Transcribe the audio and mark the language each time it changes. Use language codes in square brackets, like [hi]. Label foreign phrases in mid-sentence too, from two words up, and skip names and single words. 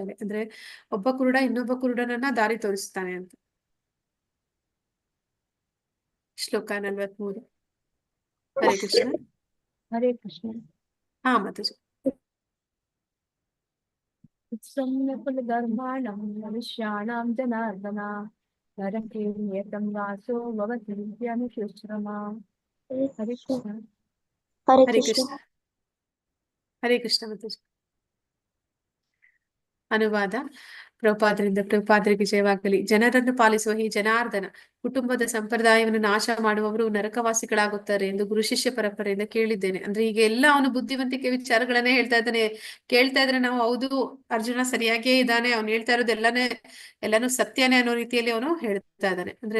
[kn] ಅಂದ್ರೆ ಒಬ್ಬ ಕುರುಡ ಇನ್ನೊಬ್ಬ ಕುರುಡನನ್ನ ದಾರಿ ತೋರಿಸ್ತಾನೆ ಅಂತ. ಶ್ಲೋಕ 43. [sa] ಹರೇ ಕೃಷ್ಣ. ಹರೇ ಕೃಷ್ಣ. [kn] ಹಾ ಮಾತಾಜಿ. [sa] ಧರ್ಮಾಣಂ ಮನುಷ್ಯಾಣಾಂ ಜನಾರ್ದನ ನರಕೇ ನಿಯತಂ ವಾಸೋ ಭವತಿ ವಿದ್ಯಾನುಶುಶ್ರಮ. ಹರೇ ಕೃಷ್ಣ. ಹರೇ ಕೃಷ್ಣ. ಹರೇ ಕೃಷ್ಣ ಮಾತಾಜಿ. [kn] ಅನುವಾದ ಪ್ರಭುಪಾದರಿಗೆ ಜಯವಾಗಲಿ. ಜನರನ್ನು ಪಾಲಿಸುವ ಈ ಜನಾರ್ದನ ಕುಟುಂಬದ ಸಂಪ್ರದಾಯವನ್ನು ನಾಶ ಮಾಡುವವರು ನರಕವಾಸಿಗಳಾಗುತ್ತಾರೆ ಎಂದು ಗುರು ಶಿಷ್ಯ ಪರಂಪರೆಯಿಂದ ಕೇಳಿದ್ದೇನೆ. ಅಂದ್ರೆ ಈಗ ಎಲ್ಲ ಅವನು ಬುದ್ಧಿವಂತಿಕೆ ವಿಚಾರಗಳನ್ನೇ ಹೇಳ್ತಾ ಇದ್ದಾನೆ. ಕೇಳ್ತಾ ಇದ್ರೆ ನಾವು ಹೌದು ಅರ್ಜುನ ಸರಿಯಾಗಿಯೇ ಇದ್ದಾನೆ, ಅವ್ನು ಹೇಳ್ತಾ ಇರೋದು ಎಲ್ಲಾನು ಸತ್ಯನೇ ಅನ್ನೋ ರೀತಿಯಲ್ಲಿ ಅವನು ಹೇಳ್ತಾ ಇದ್ದಾನೆ.